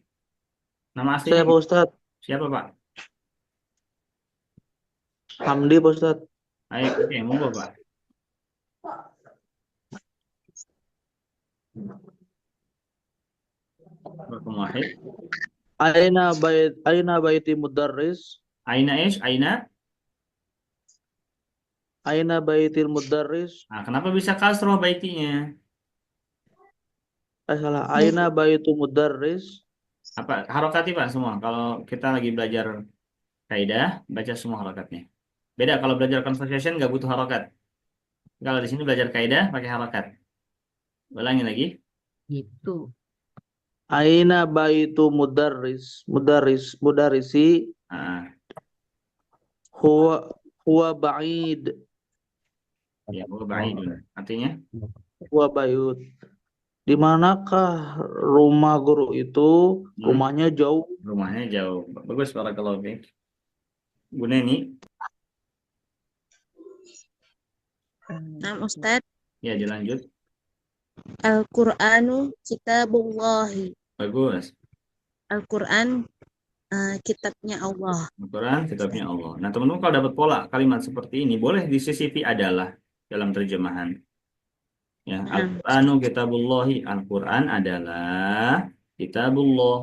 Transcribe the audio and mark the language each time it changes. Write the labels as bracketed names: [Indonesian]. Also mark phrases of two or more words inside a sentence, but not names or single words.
[Indonesian] Nama aslinya? Saya Pak Ustadz. Siapa Pak? Hamdi Pak Ustadz. Ayo, oke, monggo Pak. Wahid. [Arabic] أين بيتِ مدرس. أين إيش? أين بيتِ المدرس. [Indonesian] Nah, kenapa bisa kasroh baitinya? Salah. [Arabic] أين بيتُ مدرس. [Indonesian] Apa harokati Pak semua? Kalau kita lagi belajar kaidah, baca semua harokatnya. Beda kalau belajar conversation nggak butuh harokat. Kalau di sini belajar kaidah pakai harokat. Ulangi lagi. Gitu. [Arabic] أين بيتُ مدرسِ. هو بعيد. Ya, هو بعيدٌ. [Indonesian] Artinya? [Arabic] هو بعيد. [Indonesian] Di manakah rumah guru itu? Rumahnya jauh. Rumahnya jauh. Bagus [Arabic] بارك الله فيك. [Indonesian] Bu Neni. Nah, Ustaz. Ya, dilanjut. [Arabic] القرآنُ كتابُ اللهِ. [Indonesian] Bagus. Al-Qur'an kitabnya Allah. Al-Quran kitabnya Allah. Nah, teman-teman kalau dapat pola kalimat seperti ini, boleh disisipi adalah dalam terjemahan. Ya, [Arabic] القرآنُ كتابُ اللهِ. [Indonesian] Al-Quran adalah kitabullah.